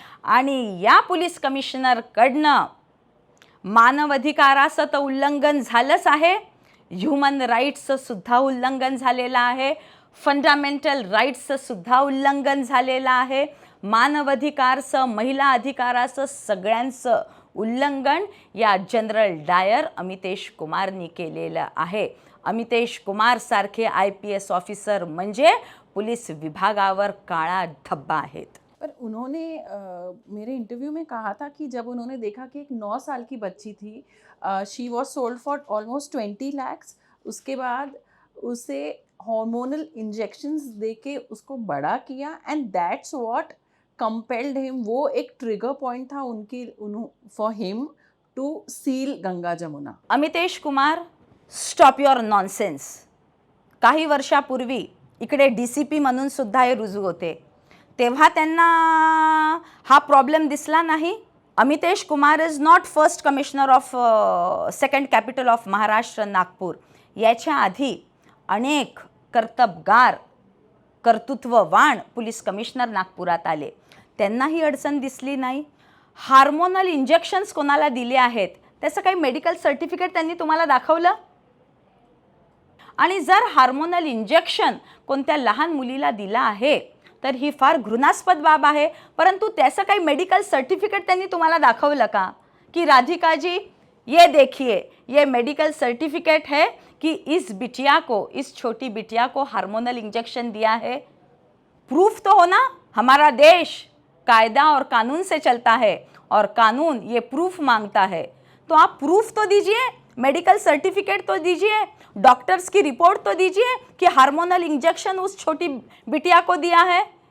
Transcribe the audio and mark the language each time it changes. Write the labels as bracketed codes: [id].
[mr] आणि या पोलीस कमिशनरकडनं मानवाधिकाराचं तर उल्लंघन झालंच आहे, ह्युमन राईट्सचं सुद्धा उल्लंघन झालेलं आहे, फंडामेंटल राईट्सचं सुद्धा उल्लंघन झालेलं आहे, मानवाधिकारचं, महिला अधिकाराचं सगळ्यांचं उल्लंघन या जनरल डायर अमितेश कुमारनी केलेलं आहे. अमितेश कुमार सारखे IPS ऑफिसर म्हणजे पुलिस विभागावर काळा धब्बा आहेत. [hi] पर उन्होंने मेरे इंटरव्यू में कहा था कि जब उन्होंने देखा कि एक 9 साल की बच्ची थी, [en] she was sold for almost 20 lakhs, [hi] उसके बाद उसे हार्मोनल इंजेक्शंस दे के उसको बड़ा किया [en] And that's what compelled him. [hi] वो एक ट्रिगर पॉइंट था [en] for him to seal [hi] Ganga Jamuna. [en] Amitesh Kumar, stop your nonsense. [mr] काही वर्षापूर्वी इकडे DCP म्हणून सुद्धा हे रुजू होते, तेव्हा त्यांना हा प्रॉब्लेम दिसला नाही. [en] Amitesh Kumar is not first commissioner of second capital of Maharashtra Nagpur. [mr] याच्या आधी अनेक कर्तबगार, कर्तृत्ववान पोलीस कमिशनर नागपुरात आले, त्यांना ही अडचण दिसली नाही. हार्मोनल इंजेक्शन्स कोणाला दिले आहेत त्याचं काही मेडिकल सर्टिफिकेट त्यांनी तुम्हाला दाखवलं? आणि जर हार्मोनल इंजेक्शन कोणत्या लहान मुलीला दिला आहे तर ही फार घृणास्पद बाब आहे, परंतु त्याचं काही मेडिकल सर्टिफिकेट त्यांनी तुम्हाला दाखवलं का की राधिका जी [hi] ये देखिए ये मेडिकल सर्टिफिकेट है कि इस बिटिया को, इस छोटी बिटिया को हार्मोनल इंजेक्शन दिया है? प्रूफ तो हो ना. हमारा देश कायदा और कानून से चलता है और कानून ये प्रूफ मांगता है, तो आप प्रूफ तो दीजिए, मेडिकल सर्टिफिकेट तो दीजिए, डॉक्टर्स की रिपोर्ट तो दीजिए कि हार्मोनल इंजेक्शन उस छोटी बिटिया को दिया है.